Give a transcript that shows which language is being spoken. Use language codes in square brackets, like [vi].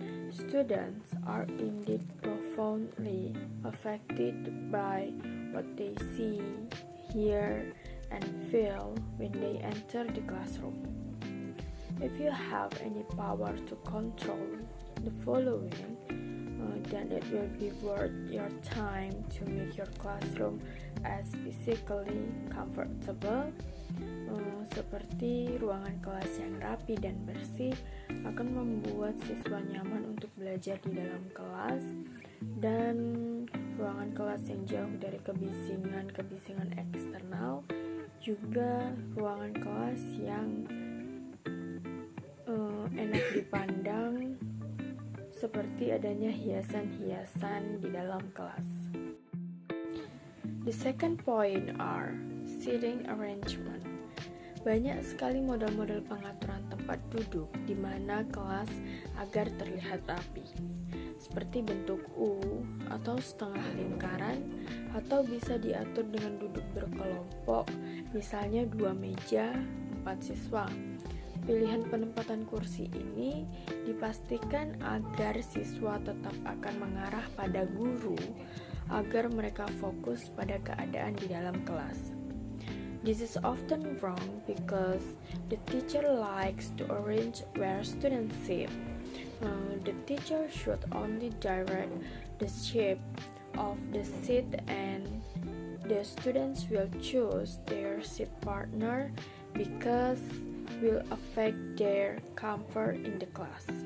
[en] Students are indeed profoundly affected by what they see, hear, and feel when they enter the classroom. If you have any power to control the following, then it will be worth your time to make your classroom as physically comfortable. [id] Seperti ruangan kelas yang rapi dan bersih akan membuat siswa nyaman untuk belajar di dalam kelas, dan ruangan kelas yang jauh dari kebisingan eksternal, juga ruangan kelas yang enak dipandang seperti adanya hiasan-hiasan di dalam kelas. [en] The second point are seating arrangement. [id] Banyak sekali model-model pengaturan tempat duduk di mana kelas agar terlihat rapi, seperti bentuk U atau setengah lingkaran, atau bisa diatur dengan duduk berkelompok, misalnya 2 meja, 4 siswa. Pilihan penempatan kursi ini dipastikan agar siswa tetap akan mengarah pada guru agar mereka fokus pada keadaan di dalam kelas. [en] This is often wrong because the teacher likes to arrange where students sit. The teacher should only direct the shape of the seat, and the students will choose their seat partner because will affect their comfort in the class.